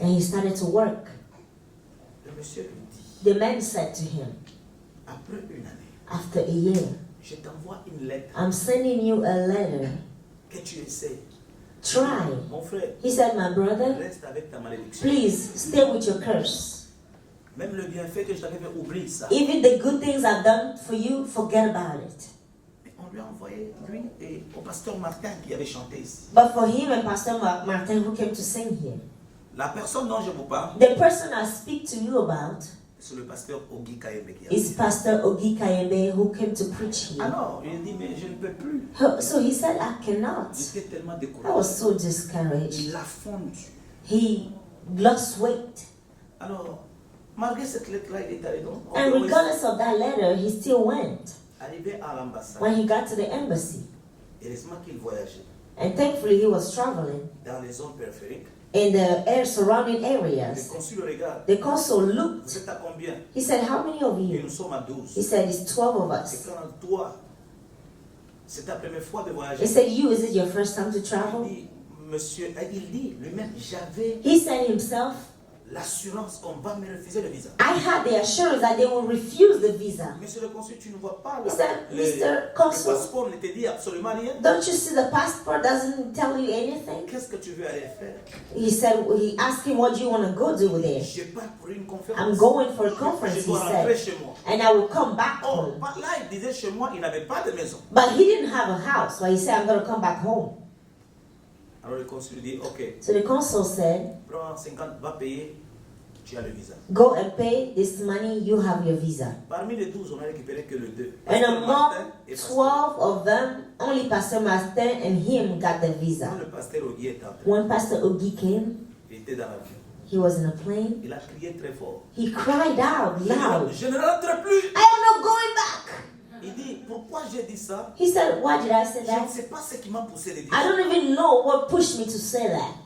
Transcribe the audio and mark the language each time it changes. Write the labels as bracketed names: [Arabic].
[English] and he started to work. [French] Le monsieur lui dit, [English] The man said to him, [French] après une année, [English] after a year, [French] je t'envoie une lettre [English] I'm sending you a letter. [French] que tu essaies. [English] Try. [French] Mon frère, [English] He said, my brother, [French] reste avec ta malédiction. [English] please stay with your curse. [French] Même le bienfait que je t'avais fait, oublie ça. [English] Even the good things I've done for you, forget about it. [French] Mais on lui a envoyé, lui et au pasteur Martin qui avait chanté ici. [English] But for him and Pastor Martin who came to sing here, [French] La personne dont je vous parle, [English] the person I speak to you about [French] c'est le pasteur Ogi Kayembe qui a [English] is [French] dit. [English] Pastor Ogi Kayembe who came to preach here. [French] Alors, il dit, mais je ne peux plus. [English] So he said, I cannot. [French] J'étais tellement [English] I was [French] découragé. [English] so discouraged. [French] Il a fondu. [English] He lost weight. [French] Alors, malgré cette lettre-là, il est allé donc. [English] And regardless of that letter, he still went. [French] Arrivé à l'ambassade, [English] When he got to the embassy, [French] heureusement qu'il voyageait [English] and thankfully he was traveling [French] dans les zones périphériques. [English] in the surrounding [French] Le [English] areas, [French] consul regarde. [English] the consul [French] Vous [English] looked. [French] êtes à combien? [English] He said, how many of [French] Et [English] you? [French] nous sommes à 12. [English] He said, it's 12 of [French] Et [English] us. [French] quand toi, c'est ta première fois de voyager, [English] He said, you, is it your first time to [French] il [English] travel? [French] dit, monsieur, il dit lui-même, j'avais [English] He said himself, [French] l'assurance qu'on va me refuser le visa. [English] I had the assurance that they will refuse the visa. [French] Monsieur le consul, tu ne vois pas [English] He [French] là, [English] said, Mr. Consul, [French] le passeport ne te dit absolument rien. [English] don't you see the passport doesn't tell you anything? [French] Qu'est-ce que tu veux aller faire? [English] He said, he asked him, what do you want to go do there? [French] Je pars pour une conférence. [English] I'm going for a conference, [French] Je [English] he [French] dois rentrer [English] said, [French] chez moi. [English] and I will come back Oh, home. [French] là, il disait chez moi, il n'avait pas de maison. [English] But he didn't have a house, but he said, I'm going to come back home. [French] Alors le consul dit, ok, [English] So the consul said, [French] prends 50, va payer, tu as le visa. [English] go and pay this money, you have your visa. [French] Parmi les 12, on a récupéré que le 2. [English] And among 12 of them, only Pastor Martin and him got the [French] Quand [English] visa. [French] le pasteur Ogi est entré, [English] When Pastor Ogi came, [French] il était dans l'avion. [English] he was in a plane. [French] Il a crié très fort. [English] He cried out loud, [French] Je ne rentre plus. [English] I am not going back. [French] Il dit, pourquoi j'ai dit ça? [English] He said, why did I say [French] Je ne [English] that? [French] sais pas ce qui m'a poussé de dire [English] I [French] ça. [English] don't even know what pushed me to say that.